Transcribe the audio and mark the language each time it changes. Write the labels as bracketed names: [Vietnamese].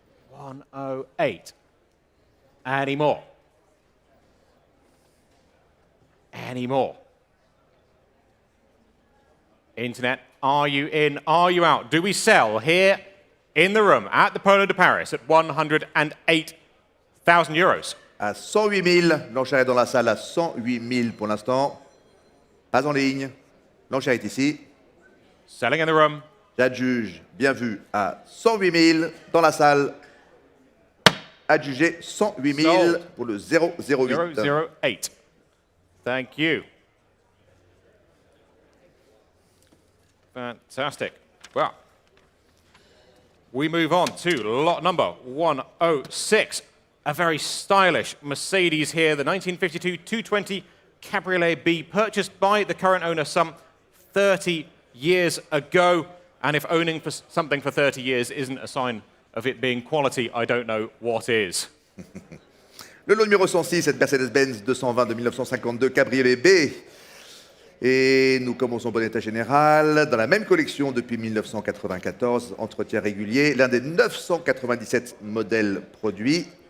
[English] 108. Any more? Any more? Internet, are you in? Are you out? Do we sell here in the room at the Polo de Paris at 108,000 euros? [French] À 108 000, l'enchère est dans la salle à 108 000 pour l'instant. Pas en ligne, l'enchère est ici. [English] Selling in the room. [French] J'adjuge, bien vu, à 108 000 dans la salle. Adjugé 108 000 [English] Sold. [French] pour le 008. [English] 008. Thank you. Fantastic. Well, we move on to lot number 106. A very stylish Mercedes here, the 1952 220 Cabriolet B, purchased by the current owner some 30 years ago. And if owning for something for 30 years isn't a sign of it being quality, I don't know what is. [French] Le lot numéro 106, cette Mercedes-Benz 220 de 1952 Cabriolet B. Et nous commençons bon état général, dans la même collection depuis 1994, entretien régulier, l'un des 997 modèles produits.